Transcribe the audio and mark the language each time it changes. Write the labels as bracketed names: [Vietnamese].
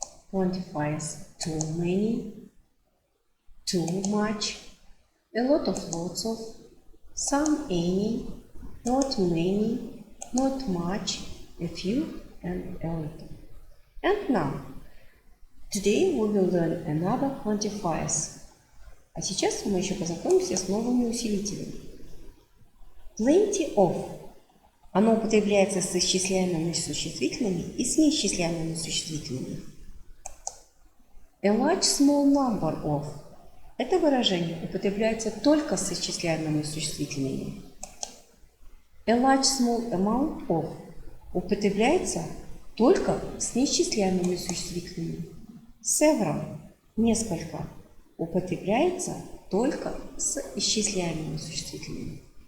[English] Quantifiers too many, too much, a lot of, lots of, some, any, not many, not much, a few, and a little. And now, today we will learn another quantifiers. [Russian] А сейчас мы еще познакомимся с новыми усилителями. [English] Plenty of. [Russian] Оно употребляется с исчисляемыми существительными и с неисчисляемыми существительными. [English] A large small number of. [Russian] Это выражение употребляется только с исчисляемыми существительными. A large small amount of употребляется только с неисчисляемыми существительными. Several – несколько употребляется только с исчисляемыми существительными.